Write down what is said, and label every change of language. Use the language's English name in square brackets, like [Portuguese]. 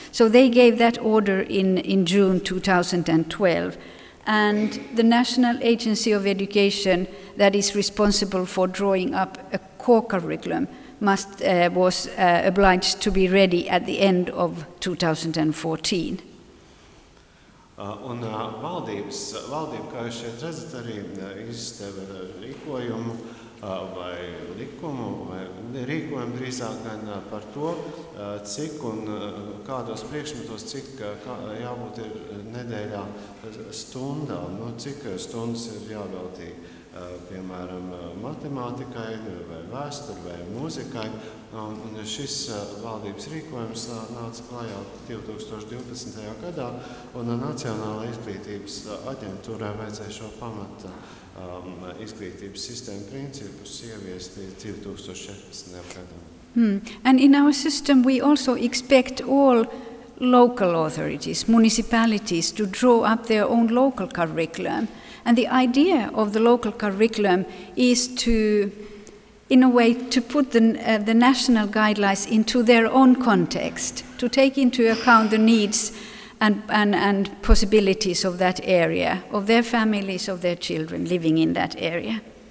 [English] So they gave that order in June 2012. And the National Agency of Education that is responsible for drawing up a core curriculum was obliged to be ready at the end of 2014. [Latvian] Un valdība, kā jūs šeit redzat, arī izdeva rīkojumu vai likumu, vai rīkojumu drīzāk gan par to, cik un kādos priekšmetos, cik jābūt ir nedēļā stundām, cik stundas ir jāveltī, piemēram, matemātikai, vai vēsturi, vai mūzikai. Un šis valdības rīkojums nāca klajā 2012. gadā, un Nacionālajai izglītības aģentūrai vajadzēja šo pamata izglītības sistēmu principus ieviest 2014. gadā. [English] And in our system we also expect all local authorities, municipalities, to draw up their own local curriculum. And the idea of the local curriculum is to, in a way, to put the national guidelines into their own context, to take into account the needs and possibilities of that area, of their families, of their children living in that area.